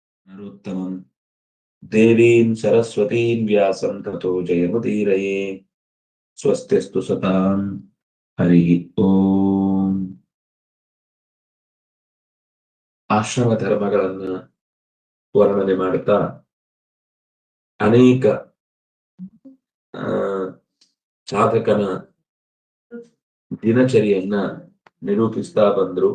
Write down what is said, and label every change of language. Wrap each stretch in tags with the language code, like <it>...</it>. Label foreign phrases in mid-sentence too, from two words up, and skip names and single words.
<sa>नरोत्तमं देवीं सरस्वतीं व्यासं ततो जयमुदीरये स्वस्तिस्तु सतां हरिः ओಂ</sa> <kn>ಆಶ್ರಮ ಧರ್ಮಗಳನ್ನ ವರ್ಣನೆ ಮಾಡುತ್ತಾ ಅನೇಕ ಸಾಧಕನ ದಿನಚರಿಯನ್ನ ನಿರೂಪಿಸ್ತಾ ಬಂದ್ರು.</kn>